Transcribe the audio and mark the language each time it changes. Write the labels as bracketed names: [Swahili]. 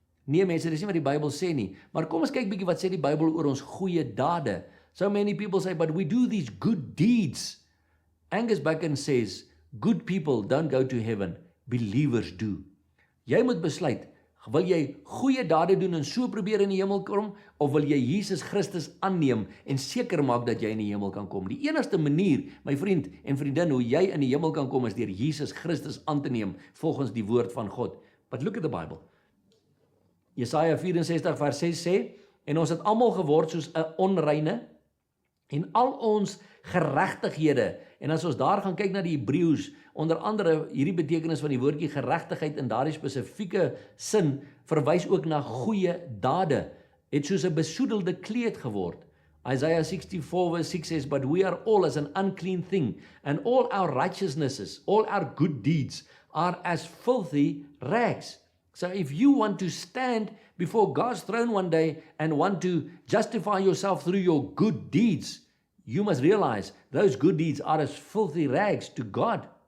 [Afrikaans] Nee mense, dis nie wat die Bybel sê nie, maar kom ons kyk bietjie wat sê die Bybel oor ons goeie dade. [English] So many people say, but we do these good deeds. Angus Buchan says, good people don't go to heaven, believers do. [Afrikaans] Jy moet besluit, wil jy goeie dade doen en so probeer in die hemel kom, of wil jy Jesus Christus aanneem en seker maak dat jy in die hemel kan kom? Die enigste manier, my vriend en vriendin, hoe jy in die hemel kan kom, is deur Jesus Christus aan te neem, volgens die woord van God. [English] But look at the Bible. [Afrikaans] Jesaja 64 vers 6 sê, en ons het almal geword soos 'n onreine, en al ons geregtighede, en as ons daar gaan kyk na die Hebreëus, onder andere hierdie betekenis van die woordjie geregtigheid in daardie spesifieke sin, verwys ook na goeie dade, het soos 'n besoedelde kleed geword. [English] Isaiah 64 verse 6 says, but we are all as an unclean thing, and all our righteousnesses, all our good deeds, are as filthy rags. So if you want to stand before God's throne one day and want to justify yourself through your good deeds, you must realize those good deeds are as filthy rags to God.